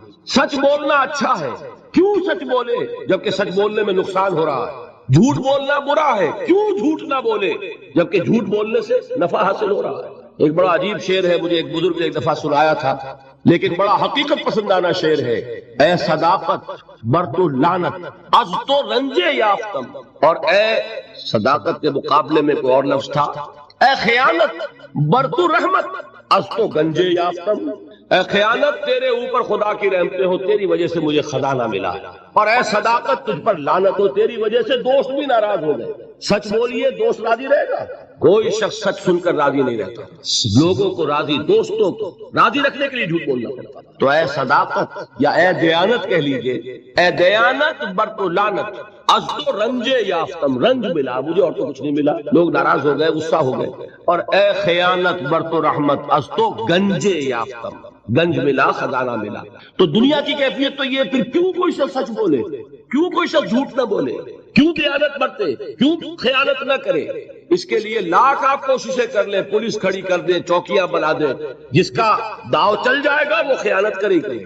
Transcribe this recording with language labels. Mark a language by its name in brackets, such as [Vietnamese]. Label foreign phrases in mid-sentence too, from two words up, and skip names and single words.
[Urdu] سچ بولنا اچھا ہے، کیوں سچ بولے جبکہ سچ بولنے میں نقصان ہو رہا ہے؟ جھوٹ بولنا برا ہے، کیوں جھوٹ نہ بولے جبکہ جھوٹ بولنے سے نفع حاصل ہو رہا ہے؟ ایک بڑا عجیب شعر ہے، مجھے ایک بزرگ نے ایک دفعہ سنایا تھا، لیکن بڑا حقیقت پسندانہ شعر ہے۔ [Persian] اے صداقت بر تو لعنت از تو رنجے یافتم، [Urdu] اور اے صداقت کے مقابلے میں کوئی اور لفظ تھا، [Persian] اے خیانت بر تو رحمت از تو گنجے یافتم، [Urdu] اے خیانت تیرے اوپر خدا کی رحمتیں ہو، تیری وجہ سے مجھے خزانہ ملا، اور اے صداقت تجھ پر لعنت ہو، تیری وجہ سے دوست بھی ناراض ہو گئے۔ سچ بولیے، دوست راضی رہے گا؟ کوئی شخص سچ سن کر راضی نہیں رہتا، لوگوں کو راضی، دوستوں کو راضی رکھنے کے لیے جھوٹ بولنا پڑتا۔ تو اے صداقت یا [Persian] اے دیانت کہہ لیجئے، اے دیانت بر تو لعنت از تو رنجے یافتم، [Urdu] رنج ملا مجھے اور تو کچھ نہیں ملا، لوگ ناراض ہو گئے، غصہ ہو گئے، اور [Persian] اے خیانت بر تو رحمت از تو گنجے یافتم، [Urdu] گنج ملا، خزانہ ملا۔ تو دنیا کی کیفیت تو یہ، پھر کیوں کوئی شخص سچ بولے، کیوں کوئی شخص جھوٹ نہ بولے، کیوں دیانت برتے، کیوں خیانت نہ کرے؟ اس کے لیے لاکھ آپ کوششیں کر لیں، پولیس کھڑی کر دیں، چوکیاں بنا دیں، جس کا داؤ چل جائے گا وہ خیانت کرے گا۔